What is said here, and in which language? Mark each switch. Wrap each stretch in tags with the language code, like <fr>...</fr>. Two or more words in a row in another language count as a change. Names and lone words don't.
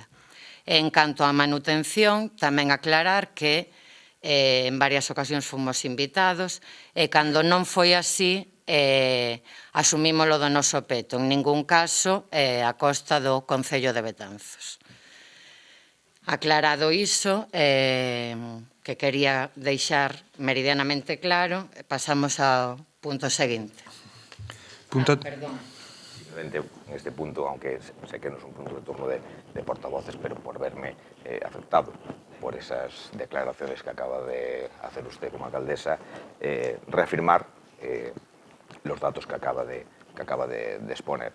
<gl>En canto á manutención, tamén aclarar que en varias ocasións fomos invitados e cando non foi así asumímolo do noso peto, en ningún caso a costa do Concello de Betanzos. Aclarado iso, que quería deixar meridianamente claro, pasamos ao punto seguinte.</gl> <es>Perdón. Simplemente en este punto, aunque sé que no es un punto de turno de portavoces, pero por verme afectado por esas declaraciones que acaba de hacer usted como alcaldesa, reafirmar los datos que acaba de exponer.</es>